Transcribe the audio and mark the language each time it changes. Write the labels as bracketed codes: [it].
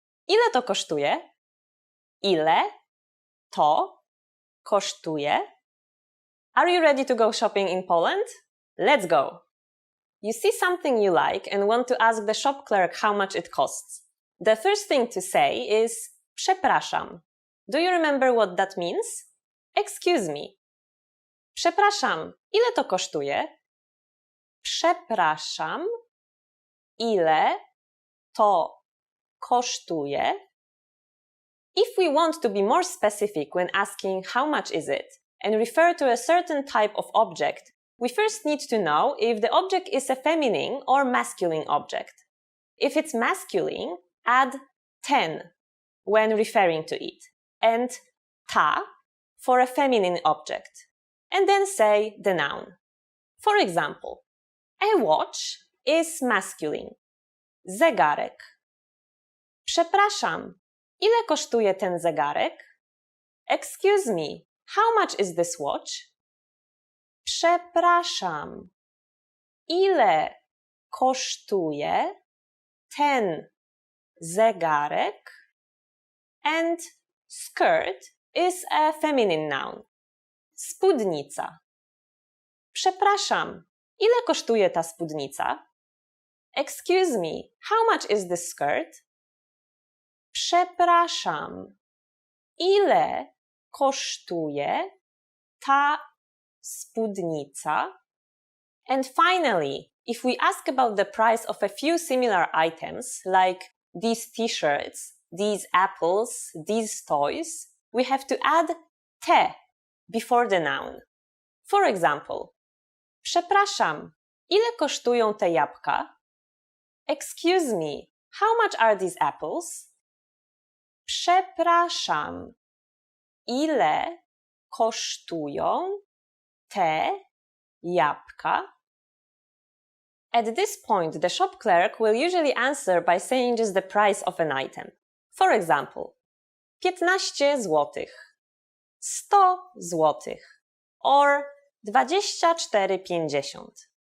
[pl] Ile to kosztuje? Ile to kosztuje? [en] Are you ready to go shopping in Poland? Let's go! You see something you like and want to ask the shop clerk how much it costs. The first thing to say is przepraszam. Do you remember what that means? Excuse me. [pl] Przepraszam, ile to kosztuje? Przepraszam, ile to kosztuje? [en] If we want to be more specific when asking how much is it and refer to a certain type of object, we first need to know if the object is a feminine or masculine object. If it's masculine, add ten when referring to it, and ta for a feminine object, and then say the noun. For example, a watch is masculine. [pl] Zegarek. Przepraszam, ile kosztuje ten zegarek? [en] Excuse me, how much is this watch? [pl] Przepraszam, ile kosztuje ten zegarek? [en] And skirt is a feminine noun. [pl] Spódnica. Przepraszam, ile kosztuje ta spódnica? [en] Excuse me, how much is this skirt? [pl] Przepraszam, ile kosztuje ta spódnica? [en] And finally, if we ask about the price of a few similar items, like these t-shirts, these apples, these toys, we have to add te before the noun. For example, [pl] przepraszam, ile kosztują te jabłka? [en] Excuse me, how much are these apples? [pl] Przepraszam, ile kosztują te jabłka? [en] At this point, the shop clerk will usually answer by saying just the price of an item. For example, 15 złotych, 100 złotych, or 24,50.